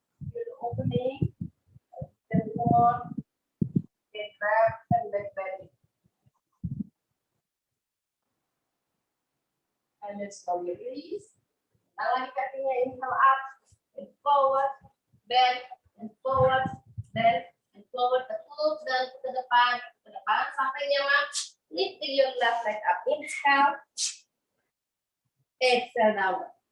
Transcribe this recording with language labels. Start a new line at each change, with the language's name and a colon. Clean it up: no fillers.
English: You're opening, then more, get grab and back bending. And then slowly release.
Indonesian: Tahan lagi kakinya,
English: inhale up, and forward, bend, and forward, bend, and forward.
Indonesian: Tekuk dan ke depan, sampai nyaman.
English: Lift your left leg up, inhale, exhale down.